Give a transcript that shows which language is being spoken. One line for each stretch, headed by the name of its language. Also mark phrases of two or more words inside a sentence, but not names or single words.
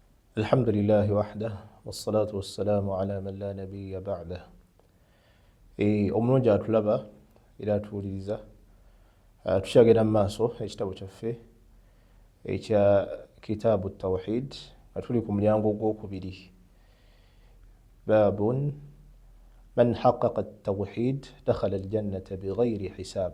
Arabic: الحمد لله وحده والصلاة والسلام على من لا نبي بعده.
Ganda: omulungi atulaba era atuwuliriza tukyagenda mu maaso ekitabo kyaffe ekya kitaabu tawhid nga tuli ku mulyango ogwokubiri.
Arabic: باب من حقق التوحيد دخل الجنة بغير حساب.